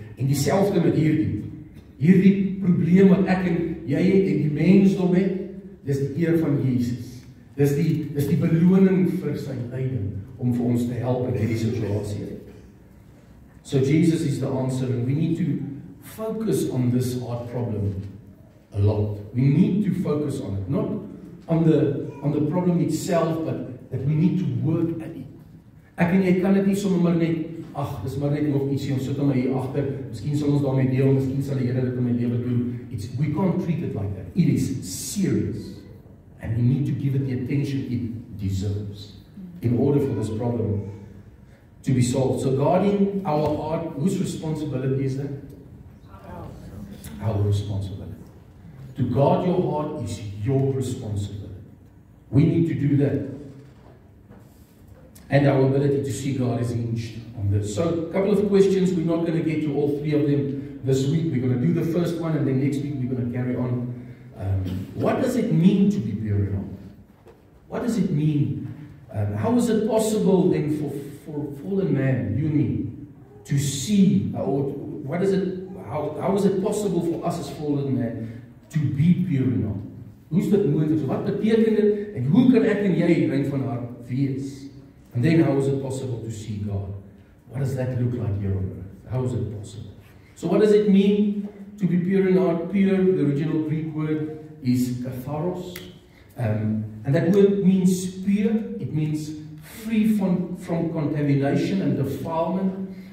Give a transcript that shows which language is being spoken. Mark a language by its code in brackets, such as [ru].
[af] En dieselfde met hierdie probleem wat ek en jy het en die mensdom het, dis die eer van Jesus. Dis die beloning vir sy lyding om vir ons te help in hierdie situasie. [en] So Jesus is the answer, and we need to focus on this heart problem a lot. We need to focus on it, not on the problem itself, but that we need to work at it. Ek en jy kan dit nie sommer maar net, dis maar net nog ietsie, ons sit hom hier agter, miskien sal ons daarmee deel, miskien sal die Here dit in my lewe doen. We can't treat it like that. It is serious. And we need to give it the attention it deserves in order for this problem to be solved. So guarding our heart, whose responsibility is that? Our responsibility. To guard your heart is your responsibility. We need to do that. And our ability to see God is hinged on this. So a couple of questions. We're not going to get to all three of them this week. We're going to do the first one, and then next week we're going to carry on. What does it mean to be pure in heart? What does it mean? How is it possible then for fallen man, you and me, to see, or what is it? How is it possible for us as fallen man to be pure in heart? [af] Hoe is dit moontlik? Wat beteken dit? En hoe kan ek en jy rein van hart wees? [en] And then how is it possible to see God? What does that look like here on earth? How is it possible? So what does it mean to be pure in heart? Pure, the original Greek word is katharos. And that word means pure. It means free from contamination and defilement.